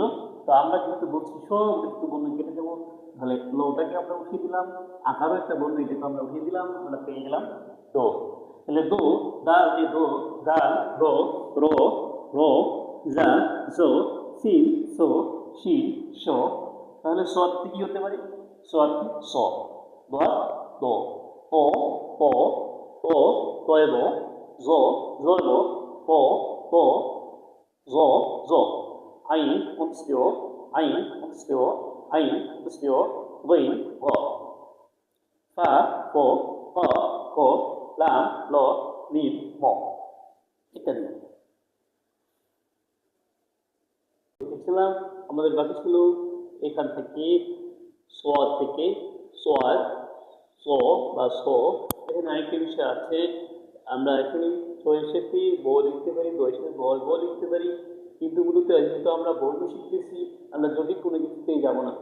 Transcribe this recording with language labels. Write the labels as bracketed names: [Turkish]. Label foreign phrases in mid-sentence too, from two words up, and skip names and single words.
[Bangla] তো আমরা যেহেতু বলছি সব একটু বর্ণ কেটে দেবো, তাহলে লোটাকে আমরা উঠিয়ে দিলাম, আকারও একটা বর্ণ এটাকে আমরা উঠিয়ে দিলাম, আমরা পেয়ে গেলাম দো। তাহলে দো, দাল এ দো, দাল, রো, রো, রো, জা, জো, সিন, সো, শিন, শো। তাহলে স কি হতে পারে? স, স, দ, দো, প, প, ত, তয়ব, জ, জয়ব, প, প, জ, জ। আইন, অংশীয়, আইন, অংশীয়, আইন তসনিয় গইন গ, ফা ক ক ক লাম ল মিম ম ইত্যাদি। দেখছিলাম আমাদের বাকি ছিল এখান থেকে সোয়াদ থেকে সোয়াদ স বা স। এখানে আরেকটি বিষয় আছে, আমরা এখানে ছয়ের সাথে ব লিখতে পারি, বয়ের সাথে ব লিখতে পারি, কিন্তু মূলত যেহেতু আমরা বর্ণ শিখতেছি, আমরা যদি কোনো কিছুতেই যাব না।